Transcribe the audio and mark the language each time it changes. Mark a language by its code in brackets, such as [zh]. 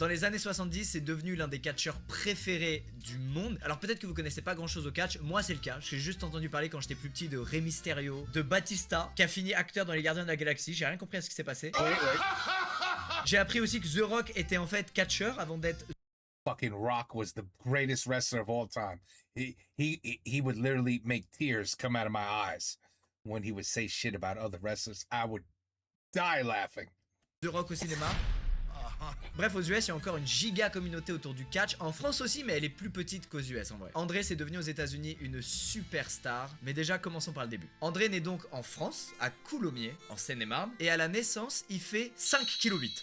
[fr] Dans les années 70, c'est devenu l'un des catcheurs préférés du monde. Alors peut-être que vous connaissez pas grand chose au catch, moi c'est le cas. J'ai juste entendu parler quand j'étais plus petit de Rey Mysterio, de Batista, qui a fini acteur dans Les Gardiens de la Galaxie. J'ai rien compris à ce qui s'est passé. J'ai appris aussi que The Rock était en fait catcheur avant d'être... [en] Fucking Rock was the greatest wrestler of all time. He would literally make tears come out of my eyes when he would say shit about other wrestlers. I would die laughing. [fr] The Rock au cinéma. Bref, aux US, il y a encore une giga communauté autour du catch. En France aussi, mais elle est plus petite qu'aux US en vrai. André, c'est devenu aux États-Unis une superstar. Mais déjà, commençons par le début. André naît donc en France, à Coulommiers, en Seine-et-Marne. Et à la naissance, il fait 5,8 kg.